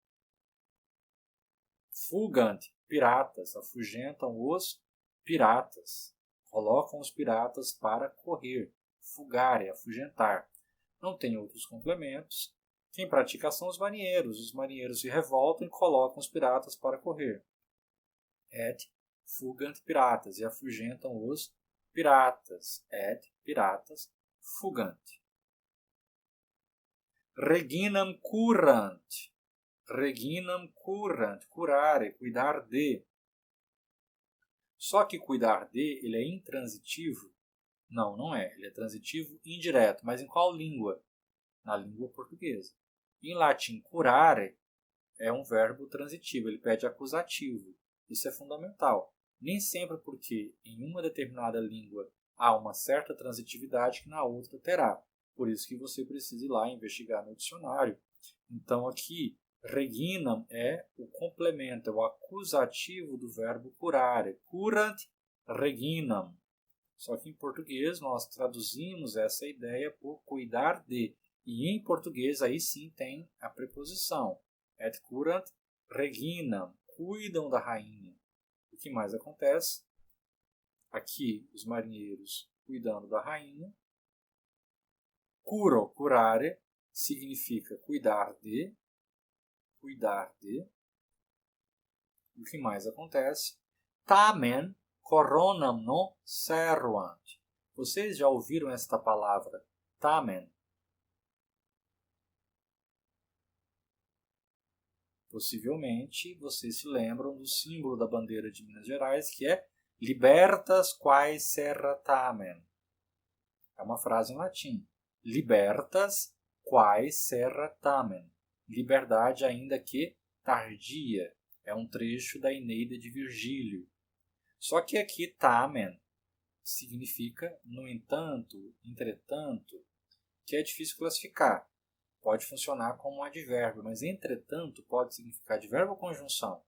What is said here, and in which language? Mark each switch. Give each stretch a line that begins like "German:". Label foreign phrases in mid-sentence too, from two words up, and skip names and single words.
Latin: Fugant, piratas,
Portuguese: afugentam os piratas. Colocam os piratas para correr. Fugare, afugentar. Não tem outros complementos. Quem pratica são os marinheiros. Os marinheiros se revoltam e colocam os piratas para correr.
Latin: Et fugant piratas,
Portuguese: e afugentam os piratas.
Latin: Et piratas fugant. Reginam curant. Reginam curant, curare,
Portuguese: cuidar de. Só que cuidar de, ele é intransitivo? Não, não é. Ele é transitivo indireto. Mas em qual língua? Na língua portuguesa. Em latim, curare é um verbo transitivo. Ele pede acusativo. Isso é fundamental. Nem sempre porque em uma determinada língua há uma certa transitividade que na outra terá. Por isso que você precisa ir lá investigar no dicionário. Então aqui, reginam é o complemento, é o acusativo do verbo curare.
Latin: Curant reginam.
Portuguese: Só que em português nós traduzimos essa ideia por cuidar de. E em português aí sim tem a preposição.
Latin: Et curant reginam.
Portuguese: Cuidam da rainha. O que mais acontece? Aqui os marinheiros cuidando da rainha.
Latin: Curo, curare,
Portuguese: significa cuidar de. Cuidar de. O que mais acontece?
Latin: Tamen coronam no servant.
Portuguese: Vocês já ouviram esta palavra? Tamen. Possivelmente vocês se lembram do símbolo da bandeira de Minas Gerais, que é
Latin: libertas quae serra tamen.
Portuguese: É uma frase em latim.
Latin: Libertas quae serra tamen.
Portuguese: Liberdade ainda que tardia. É um trecho da Eneida de Virgílio. Só que aqui tamen significa, no entanto, entretanto, que é difícil classificar. Pode funcionar como um advérbio, mas entretanto pode significar advérbio ou conjunção.